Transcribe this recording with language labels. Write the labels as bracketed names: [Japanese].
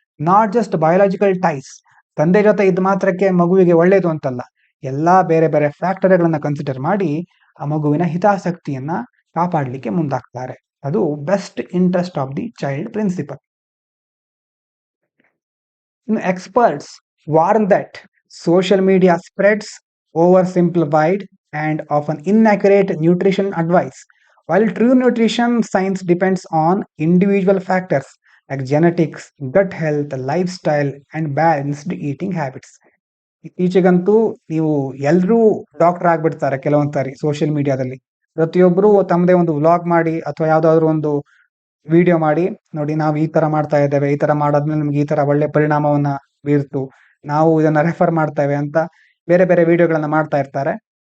[English] not just biological ties, [Kannada] ತಂದೆ ಜೊತೆ ಇದ್ದ ಮಾತ್ರಕ್ಕೆ ಮಗುವಿಗೆ ಒಳ್ಳೇದು ಅಂತಲ್ಲ, ಎಲ್ಲಾ ಬೇರೆ ಬೇರೆ ಫ್ಯಾಕ್ಟರ್ಗಳನ್ನ ಕನ್ಸಿಡರ್ ಮಾಡಿ ಆ ಮಗುವಿನ ಹಿತಾಸಕ್ತಿಯನ್ನ ಕಾಪಾಡಲಿಕ್ಕೆ ಮುಂದಾಗ್ತಾರೆ. ಅದು best interest of the child principal. [English] ಇನ್ನು experts warn that social media spreads over simplified and often inaccurate nutrition advice. While true nutrition science depends on individual factors like genetics, gut health, lifestyle, and balanced eating habits. [Kannada] ಇತ್ತೀಚೆಗಂತೂ ನೀವು ಎಲ್ರೂ doctor ಆಗ್ಬಿಡ್ತಾರೆ ಕೆಲವೊಂದ್ ಸಾರಿ social ಮೀಡಿಯಾದಲ್ಲಿ. ಪ್ರತಿಯೊಬ್ರು ತಮ್ಮದೇ ಒಂದು vlog ಮಾಡಿ ಅಥವಾ ಯಾವ್ದಾದ್ರು ಒಂದು ವಿಡಿಯೋ ಮಾಡಿ, ನೋಡಿ ನಾವು ಈ ತರ ಮಾಡ್ತಾ ಇದ್ದೇವೆ, ಈ ತರ ಮಾಡೋದ್ಮೇಲೆ ನಮ್ಗೆ ಈ ತರ ಒಳ್ಳೆ ಪರಿಣಾಮವನ್ನ ಬೀರ್ತು, ನಾವು ಇದನ್ನ ರೆಫರ್ ಮಾಡ್ತೇವೆ ಅಂತ ಬೇರೆ ಬೇರೆ ವಿಡಿಯೋಗಳನ್ನ ಮಾಡ್ತಾ ಇರ್ತಾರೆ.